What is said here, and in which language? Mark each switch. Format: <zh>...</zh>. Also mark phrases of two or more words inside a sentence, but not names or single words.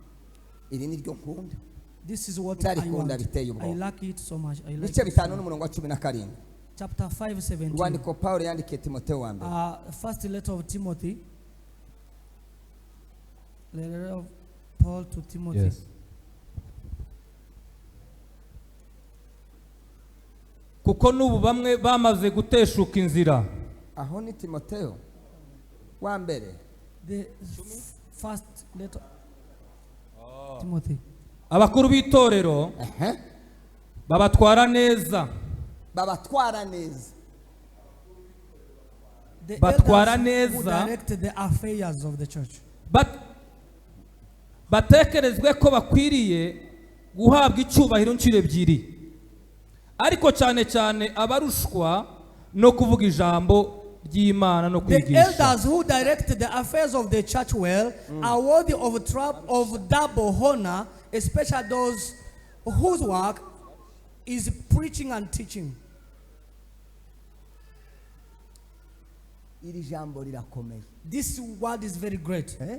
<en>This is what I want. I like it so much. I like it. Chapter 5:17. First letter of Timothy. Letter of Paul to Timothy. Yes.</en> <rw>Kuko n'ubu bamwe bamaze guteshuka inzira. Aho ni Timotheo wa mbere.</rw> <en>The first letter Timothy.</en> <rw>Abakuru b'itorero babatwara neza. Babatwara neza. Batwara neza.</rw> <en>Who direct the affairs of the church.</en> <rw>Batekerezwe ko bakwiriye guhabwa icyubahiro ncire ebyiri. Ariko cyane cyane abarushwa no kuvuga ijambo ry'Imana no kwigisha.</rw> <en>The elders who direct the affairs of the church well are worthy of double honor, especially those whose work is preaching and teaching. This word is very great.</en>